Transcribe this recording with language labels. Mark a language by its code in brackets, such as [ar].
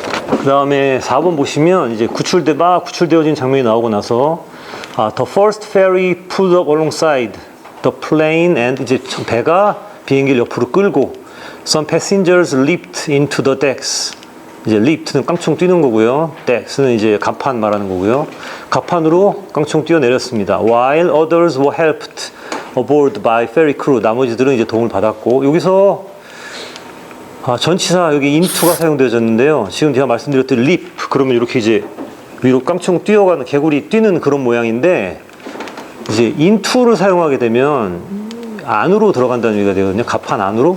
[ko] 그 다음에 4번 보시면 이제 구출되어진 장면이 나오고 나서 [en] The first ferry pulled up alongside the plane and [ko] 이제 배가 비행기를 옆으로 끌고 [en] Some passengers leaped into the decks. [ko] 이제 leap는 깡총 뛰는 거고요. decks는 이제 갑판 말하는 거고요. 갑판으로 깡총 뛰어내렸습니다. [en] While others were helped aboard by ferry crew. [ko] 나머지들은 이제 도움을 받았고, 여기서 전치사 여기 into가 사용되어졌는데요. 지금 제가 말씀드렸던 leap, 그러면 이렇게 이제 위로 깡총 뛰어가는, 개구리 뛰는 그런 모양인데, 이제 into를 사용하게 되면 안으로 들어간다는 의미가 되거든요. 갑판 안으로.